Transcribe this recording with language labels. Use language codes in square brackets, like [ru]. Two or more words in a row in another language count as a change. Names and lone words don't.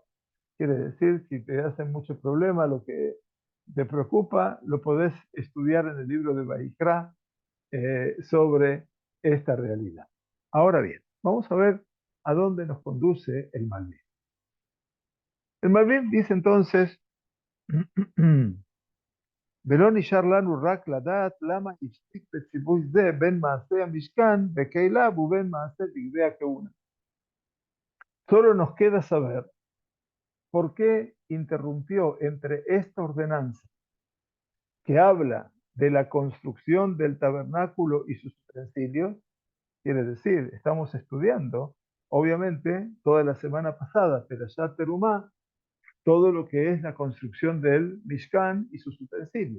[es] Quiere decir, si te hacen mucho problema, lo que te preocupa, lo podés estudiar en el libro de Baikra sobre esta realidad. Ahora bien, vamos a ver a dónde nos conduce el Malvin. El Malvin dice entonces, [he] ולא נשאר לנו רק לדעת למה הפסיק בציווי זה בין מעשה המשכן וכליו ובין מעשה בגדי הכהונה. [es] Solo nos queda saber por qué interrumpió entre esta ordenanza que habla de la construcción del tabernáculo y sus utensilios. Quiere decir, estamos estudiando, obviamente, toda la semana pasada, Perashat Terumá, todo lo que es la construcción del Mishkan y sus utensilios.